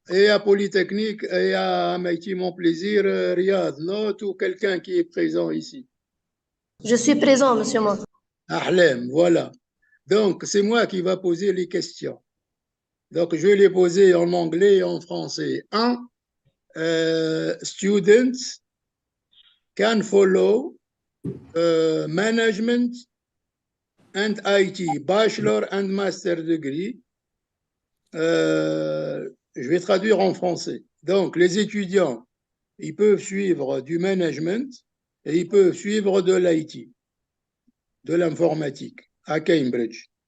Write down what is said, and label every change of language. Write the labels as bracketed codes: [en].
[fr] Et à Polytechnique et à MIT, mon plaisir, Riyad, note ou quelqu'un qui est présent ici. Je suis présent, monsieur Monde. Ahlem, voilà. Donc, c'est moi qui va poser les questions. Donc, je vais les poser en anglais et en français. 1. [en] Students can follow management and IT, bachelor and master degree. [fr] Je vais traduire en français. Donc, les étudiants, ils peuvent suivre du management et ils peuvent suivre de l'IT, de l'informatique à Cambridge.